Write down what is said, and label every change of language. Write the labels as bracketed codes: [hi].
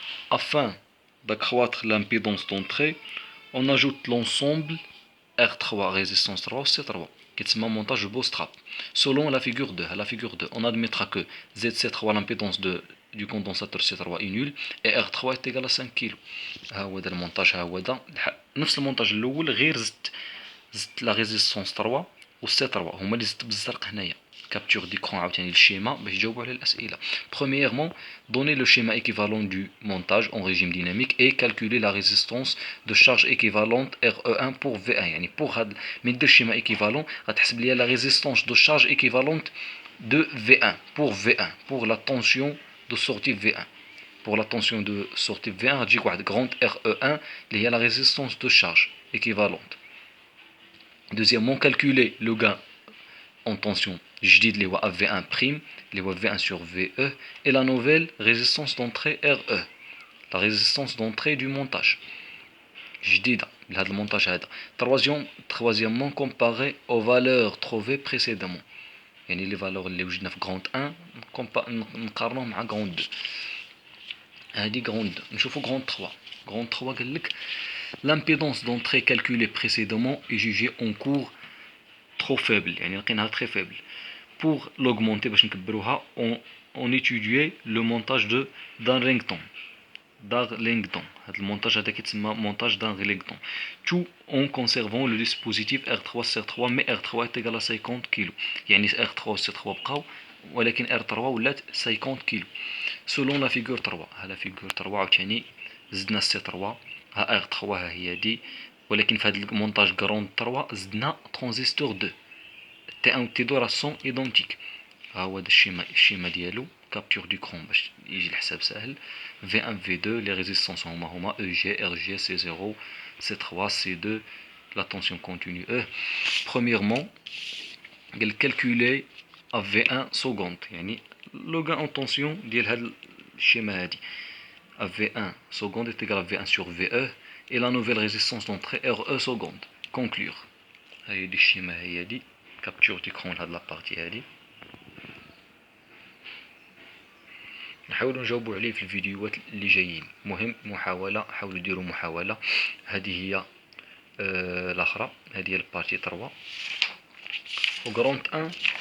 [fr] Afin d'accroître l'impédance d'entrée, on ajoute l'ensemble R3, résistance 3, C3. Qui est montage bootstrap. Selon la figure 2, on admettra que ZC3, l'impédance du condensateur C3 est nulle et R3 est égal à 5 kg. [ar] هذا المونتاج هذا نفس المونتاج الاول غير زدت [fr] la résistance 3 [ar] و C3 هما اللي زدت بالزرق هنايا. Capture d'écran عاوتاني الشيما باش تجاوبوا على الاسئله. [fr] Premièrement, donner le schéma équivalent du montage en régime dynamique et calculer la résistance de charge équivalente RE1 pour V1. [ar] يعني pour هاد من دير schéma équivalent غتحسب ليا [fr] la résistance de charge équivalente de V1 pour la tension de sortie V1. Pour la tension de sortie V1 [ar] غتجيك واحد [fr] grand RE1 [ar] اللي هي [fr] la résistance de charge équivalente. Deuxièmement, calculer le gain en tension [ar] جديد اللي هو [fr] AV1' [ar] اللي هو [fr] V1 sur VE et la nouvelle résistance d'entrée RE, la résistance d'entrée du montage [ar] جديدة لهذا المونتاج هذا. [fr] troisièmement comparer aux valeurs trouvées précédemment. [ar] يعني لي فالور اللي وجدنا في غروند 1 نقارنوه مع غروند 2. هادي غروند 2. نشوفو غروند 3. غروند 3 قال لك [fr] l'impédance d'entrée calculée précédemment est jugée en cours trop faible, [ar] يعني لقيناها [fr] très faible. Pour l'augmenter [ar] باش نكبروها [fr] on étudiait le montage de Darlington. [ar] هذا المونتاج هذا كيتسمى مونتاج دارلينغتون. [fr] tout en conservant le dispositif R3 C3 mais R3 est égal à 50 kg. [ar] يعني R3 و C3 بقاو ولكن R3 ولات 50 كيلو. [fr] selon la figure 3. [ar] ها لا figure 3 عاوتاني زدنا C3 ها R3 ها هي دي، ولكن في هذا المونتاج غروند 3 زدنا ترانزستور 2 T1 T2 راه سون ايدونتيك. ها هو هذا الشيما ديالو كابتور دو كرون باش يجي الحساب ساهل. V1 V2 لي ريزيستونس هما EG RG C0 C3 C2 la tension continue E. [fr] premièrement قال calculer à V1 seconde، [ar] يعني لو [fr] gain en tension [ar] ديال هذا الشيما هادي [fr] à V1 seconde est égal à V1 sur VE et la nouvelle résistance d'entrée RE seconde. conclure. [ar] هاي دي الشيما هي دي كابتور دو كرون لهاد لابارتي هادي. نحاولوا نجاوبوا عليه في الفيديوهات اللي جايين. مهم محاولة، حاولوا ديروا محاولة. هذه هي الاخرى، هذه هي البارتي 3 وغروند 1.